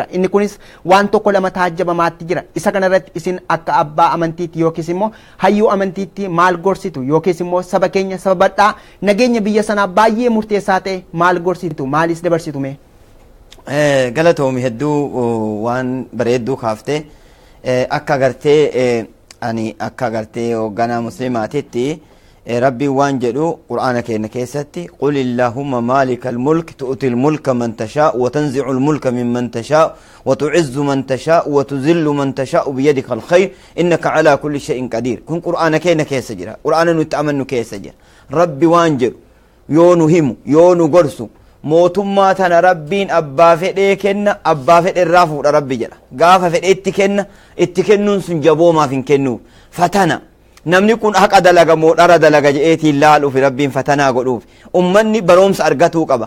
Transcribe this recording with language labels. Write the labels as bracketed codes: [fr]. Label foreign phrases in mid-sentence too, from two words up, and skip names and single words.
[om] Inni kunis waan tokko lama taajjabamaatti jira. Isa kana irratti isin akka abbaa amantiitti yookiis immoo hayyuu amantiitti maal gorsitu yookiis immoo saba keenya saba bal'aa nageenya biyya sanaa baay'ee murteessaa ta'e maal gorsitu maalis dabarsitu mee? Galatoomi hedduu waan bareedduu kaaftee. Akka gartee ani akka gartee hoogganaa musliimaatitti rabbiin waan jedhu qur'aana keenya keessatti [ar] قل اللهم مالك الملك تؤتي الملك من تشاء وتنزع الملك ممن تشاء وتعز من تشاء وتذل من تشاء بيدك الخير إنك على كل شيء قدير. [om] Kun qur'aana keenya keessa jira. Qur'aana nuti amannu keessa jira. Rabbi waan jedhu yoo nu himu yoo nu gorsu mootummaa tana rabbiin abbaa fedhee kenna abbaa fedhe irraa fuudha rabbi jedha. Gaafa fedhe itti kennuun sun jaboomaaf hin kennu. Fatana namni kun haqa dalaga moo dhara dalaga je'eetiin laaluuf rabbiin fatanaa godhuuf ummanni baroomsa argatuu qaba.